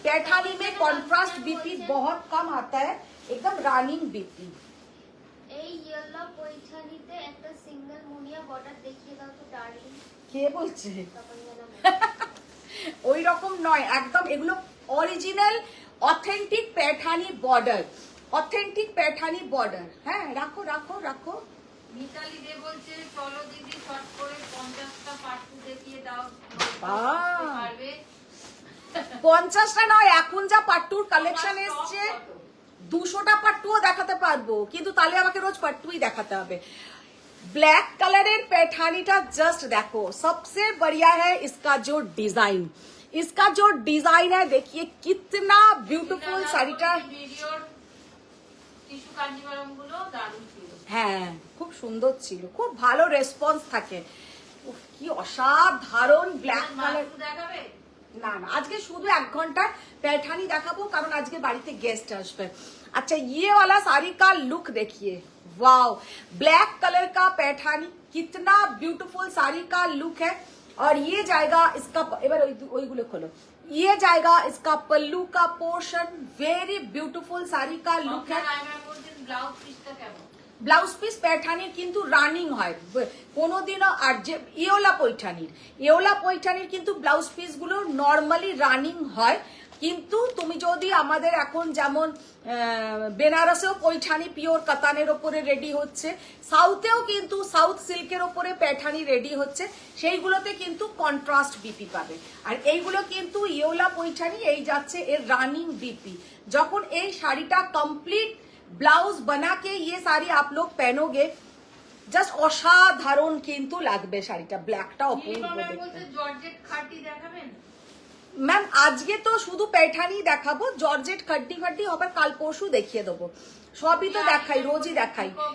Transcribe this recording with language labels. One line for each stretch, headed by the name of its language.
Hindi: पैठानी में contrast BP बहुत कम आता है, एकदम रनिंग बीपी।
Bangla: এই ইয়েলো পৈঠানিতে একটা সিঙ্গেল মুনিয়া বর্ডার দেখিয়ে দাও তো ডার্লিং। কে বলছে? তপনিয়া নাম। ওই রকম নয় একদম, এগুলো original authentic Paithani border, authentic Paithani border. হ্যাঁ রাখো রাখো রাখো। মিতালি দে বলছে চলো দিদি শর্ট করে 50টা পাট্টু দেখিয়ে দাও, বাহ। পারবে। 50টা নয়, এখন যা পাট্টুর কালেকশন এসছে 200টা পাট্টুও দেখাতে পারবো, কিন্তু তাহলে আমাকে রোজ পাট্টুই দেখাতে হবে।
Hindi: ब्लैक कलर पैठानीटा जस्ट देखो, सबसे बढ़िया है इसका जो डिजाइन, इसका जो डिजाइन है देखिए कितना ब्यूटीफुल শাড়িটা।
Bangla: ভিডিওর টিস্যু কাঞ্জিভারম গুলো দারুণ ছিল। হ্যাঁ খুব সুন্দর ছিল, খুব ভালো রেসপন্স থাকে। উফ, কি অসাধারণ ব্ল্যাক কালার। মাত্র দেখাবে? না না আজকে শুধু 1 ঘন্টার पैठानी দেখাবো, কারণ আজকে বাড়িতে গেস্ট আসবে।
Hindi: अच्छा ये वाला साड़ी का लुक देखिए, वाओ, ब्लैक कलर का पैठानी, कितना ब्यूटीफुल साड़ी का लुक है। और ये जाएगा इसका,
Bangla: এবার ওইগুলো খোলো,
Hindi: ये जाएगा इसका पल्लू का पोर्शन, वेरी ब्यूटीफुल साड़ी का लुक है।
Bangla: ব্লাউজ পিসটা কেমন? ব্লাউজ পিস पैठानी কিন্তু রানিং হয় কোনোদিনও। আর যে ইয়োলা পৈঠানির কিন্তু ব্লাউজ পিস গুলো নর্মালি রানিং হয়, কিন্তু তুমি যদি আমাদের এখন যেমন বেনারসেও পৈঠানি পিওর কাতানের ওপরে রেডি হচ্ছে, সাউথেও কিন্তু সাউথ সিল্কের ওপরে पैठानी রেডি হচ্ছে, সেইগুলোতে কিন্তু কন্ট্রাস্ট বিপি পাবে। আর এইগুলো কিন্তু ইয়োলা পৈঠানি, এই যাচ্ছে এর রানিং বিপি। যখন এই শাড়িটা কমপ্লিট
Hindi: ब्लाउज बना के ये साड़ी आप लोग पहनोगे
Bangla: জাস্ট অসাধারণ কিন্তু লাগবে শাড়িটা, ব্ল্যাকটা অপূর্ব নীলিমা ম্যাম দেখতে। বলছে জর্জেট খাটি দেখাবেন। ম্যাম আজকে তো শুধু প্যাঠানি দেখাবো, জর্জেট খাড্ডি ফাড্ডি হবে কাল পরশু দেখিয়ে দেবো, সবই তো দেখাই, রোজই দেখাই।